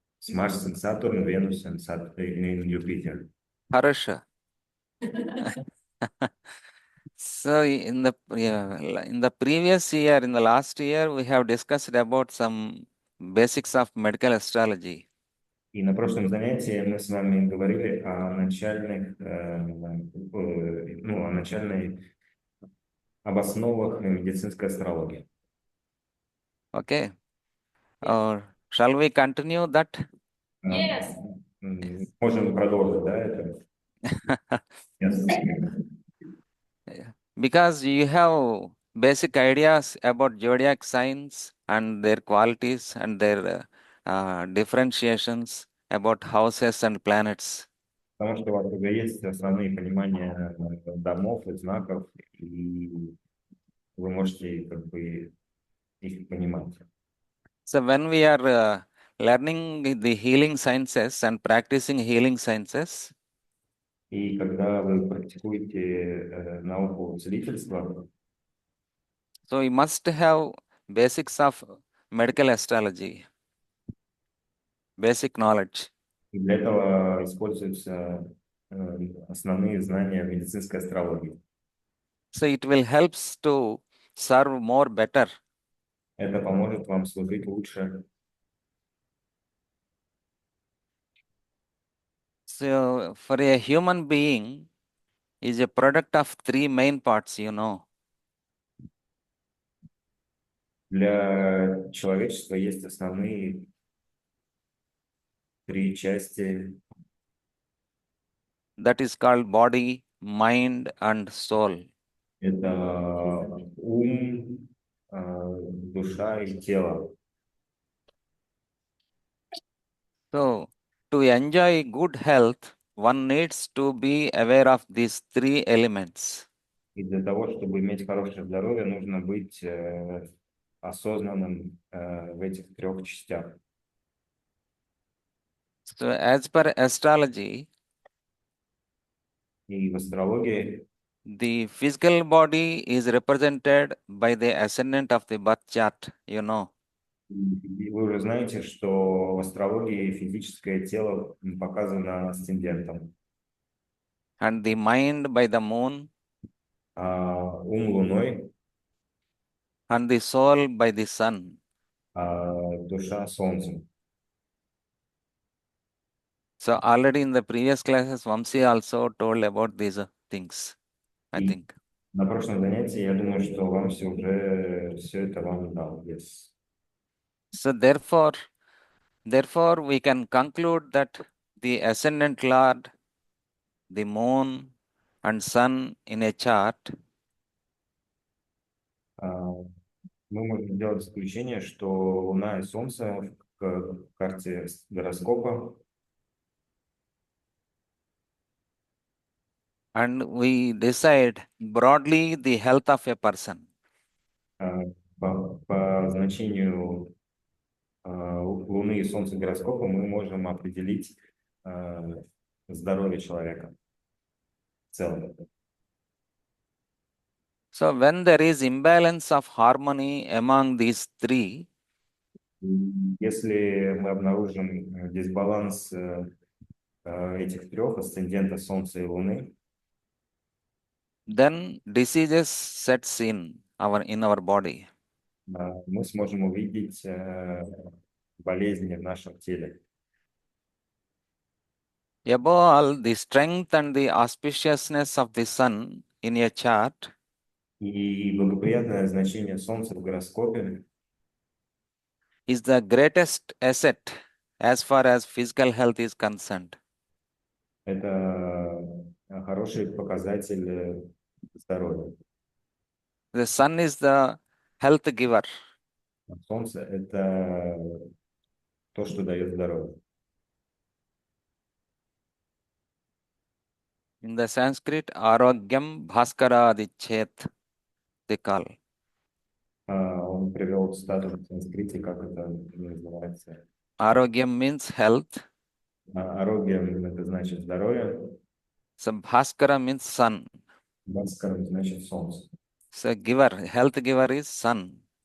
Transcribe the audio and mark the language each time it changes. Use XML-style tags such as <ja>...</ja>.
<en>Mars and Saturn, Venus and and Jupiter. Harusha. So in the previous year, in the last year, we have discussed about some basics of medical astrology.</en> <ru>И на прошлом занятии мы с вами говорили о об основах медицинской астрологии.</ru> <en>Okay. Or shall we continue that? Yes.</en> <ru>Можем продолжить, да, это?</ru> <en>Yes. Because you have basic ideas about zodiac signs and their qualities and their differentiations about houses and planets.</en> <ru>Потому что у вас уже есть основные понимания домов и знаков, и вы можете как бы их понимать.</ru> <en>So when we are learning the healing sciences and practicing healing sciences,</en> <ru>И когда вы практикуете науку целительства,</ru> <en>so we must have basics of medical astrology, basic knowledge.</en> <ru>и для этого используются основные знания медицинской астрологии.</ru> <en>So it will helps to serve more better.</en> <ru>Это поможет вам служить лучше.</ru> <en>So for a human being is a product of three main parts, you know.</en> <ru>Для человечества есть основные три части.</ru> <en>That is called body, mind, and soul.</en> <ru>Это ум, душа и тело.</ru> <en>So to enjoy good health, one needs to be aware of these three elements.</en> <ru>И для того, чтобы иметь хорошее здоровье, нужно быть осознанным в этих трех частях.</ru> <en>So as per astrology,</en> <ru>И в астрологии</ru> <en>the physical body is represented by the ascendant of the birth chart, you know.</en> <ru>И вы уже знаете, что в астрологии физическое тело показано асцендентом,</ru> <en>and the mind by the moon,</en> <ru>а ум Луной,</ru> <en>and the soul by the sun.</en> <ru>а душа Солнцем.</ru> <en>So already in the previous classes, Vamsi also told about these things, I</en> <ru>И</ru> <en>think.</en> <ru>на прошлом занятии, я думаю, что вам все это вам дал.</ru> <en>Yes. So therefore, we can conclude that the ascendant lord, the moon, and sun in a chart</en> <ru>А, Мы можем сделать исключение, что Луна и Солнце в карте гороскопа,</ru> <en>and we decide broadly the health of a person.</en> <ru>а, по значению Луны и Солнца гороскопа мы можем определить а, здоровье человека в целом.</ru> <en>So when there is imbalance of harmony among these three,</en> <ru>Если мы обнаружим дисбаланс этих трех, асцендента Солнца и Луны,</ru> <en>then diseases sets in our body.</en> <ru>мы сможем увидеть болезни в нашем теле.</ru> <en>Above all, the strength and the auspiciousness of the sun in a chart</en> <ru>И благоприятное значение Солнца в гороскопе</ru> <en>is the greatest asset as far as physical health is concerned.</en> <ru>– это хороший показатель здоровья.</ru> <en>The sun is the health giver.</en> <ru>Солнце – это то, что дает здоровье.</ru> <en>In the Sanskrit,</en> <sa>Arogyam Bhaskara Adichet,</sa> <en>they call.</en> <ru>Он привел цитату в санскрите, как это называется.</ru> <en>Arogyam means health.</en> <ru>Арогьям – это значит здоровье,</ru> <en>So Bhaskara means sun.</en> <ru>Бхаскарам значит солнце.</ru> <en>So giver, health giver is sun.</en>